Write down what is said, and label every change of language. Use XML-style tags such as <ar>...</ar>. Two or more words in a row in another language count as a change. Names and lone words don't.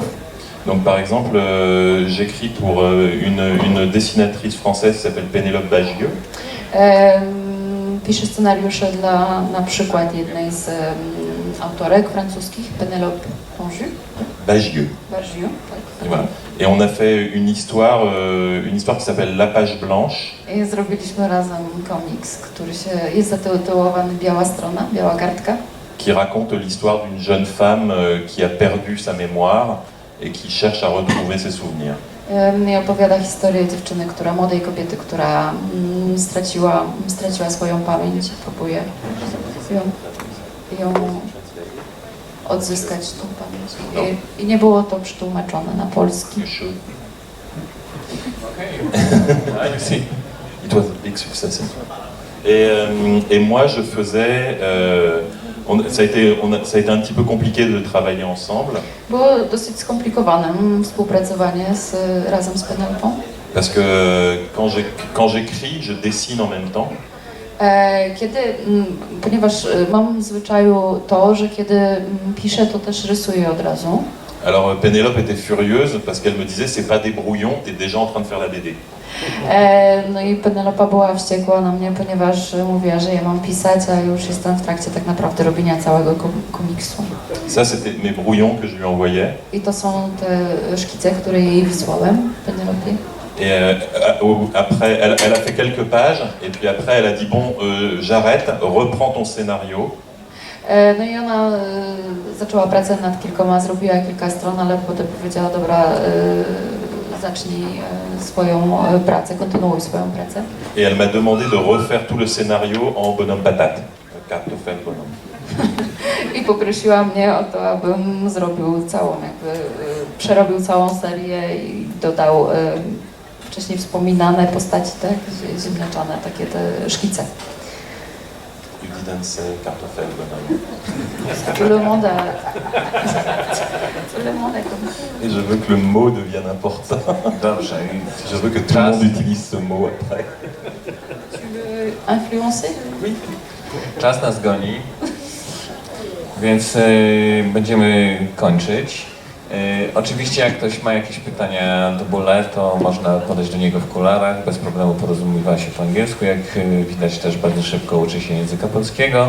<fr>Donc par exemple, j'écris pour une dessinatrice française qui s'appelle Pénélope Bagieux.</fr> <pl>Piszę scenariusze dla na przykład jednej z autorek francuskich, Pénélope Bagieux. Bagieux,</pl> <fr>Et</fr> <pl>tak.</pl> <fr>voilà. Et on a fait une histoire qui s'appelle La Page Blanche.</fr> <pl>I zrobiliśmy razem komiks, który jest zatytułowany Biała strona, biała kartka.</pl> <fr>Qui raconte l'histoire d'une jeune femme qui a perdu sa mémoire et qui cherche à retrouver ses souvenirs.</fr> <pl>I opowiada historię dziewczyny, młodej kobiety, która straciła swoją pamięć i próbuje ją odzyskać tą pamięć. I nie było to przetłumaczone na polski.</pl> <en>It was a big success.</en> <fr>Et moi, je faisais... ça a été un petit peu compliqué de travailler ensemble.</fr> <pl>Było dosyć skomplikowane współpracowanie razem z Penelopą.</pl> <fr>Parce que quand j'écris, je dessine en même temps.</fr> <pl>Ponieważ mam w zwyczaju to, że kiedy piszę, to też rysuję od razu.</pl> <fr>Alors Pénélope était furieuse parce qu'elle me disait c'est pas des brouillons, t'es déjà en train de faire la BD.</fr> <pl>No i Penelopa była wściekła na mnie, ponieważ mówiła, że ja mam pisać, a już jestem w trakcie tak naprawdę robienia całego komiksu.</pl> <fr>Ça c'était mes brouillons que je lui envoyais.</fr> <pl>I to są te szkice, które jej wysłałem, Penelopie.</pl> <fr>Et après, elle a fait quelques pages, et puis après elle a dit bon, j'arrête, reprends ton scénario.</fr> <pl>No i ona zaczęła pracę nad kilkoma, zrobiła kilka stron, ale potem powiedziała, dobra, zacznij swoją pracę, kontynuuj swoją pracę.</pl> <fr>Et elle m'a demandé de refaire tout le scénario en bonhomme patate. Kartoffel bonhomme.</fr> <pl>I poprosiła mnie o to, abym zrobił przerobił całą serię i dodał wcześniej wspominane postaci, tak, ziemniaczane, takie te szkice.</pl> <en>You didn't say</en> <fr>kartoffel bonhomme. Tout le monde a compris. Et je veux que le mot devienne important.</fr> <pl>Dobrze.</pl> <fr>Je veux que tout le monde utilise ce mot après. Tu veux influencer? Oui.</fr> <pl>Czas nas goni, więc będziemy kończyć. Oczywiście jak ktoś ma jakieś pytania do Bule, to można podejść do niego w kularach, bez problemu porozumiewa się po angielsku, jak widać też bardzo szybko uczy się języka polskiego.</pl>